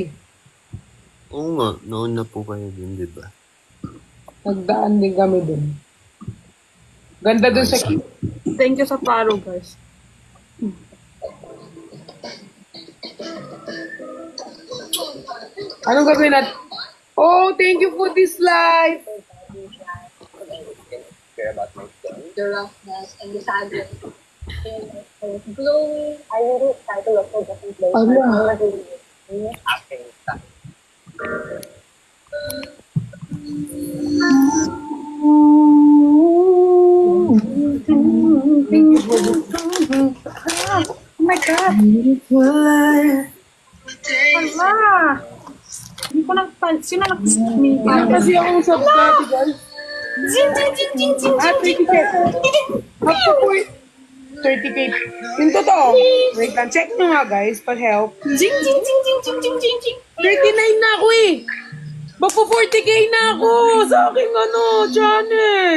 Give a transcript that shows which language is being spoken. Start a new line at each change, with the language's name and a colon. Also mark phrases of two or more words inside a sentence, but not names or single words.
Filipino: Oo nga, noon na po kayo din, di ba? Nagdaan din kami dun. Ganda dun sa
English: Thank you sa follow, guys.
Filipino: Anong gagawin natin?
English: Oh, thank you for this live. Care about my son. The roughness and the sadness. Glowing. I really try to look for different places. Asking stuff. Oh my God!
Filipino: Hala! Hindi ko sino Kasi akong subscribe, guys. Jing, jing, jing, jing, jing, 30K. Magpo-point. 30K. Yung totoo. Wait lang, check nyo nga, guys. Pa-help. jing, jing, jing, jing, jing, jing, jing, jing. 39 na ako eh. Magpo-40K na ako sa aking channel.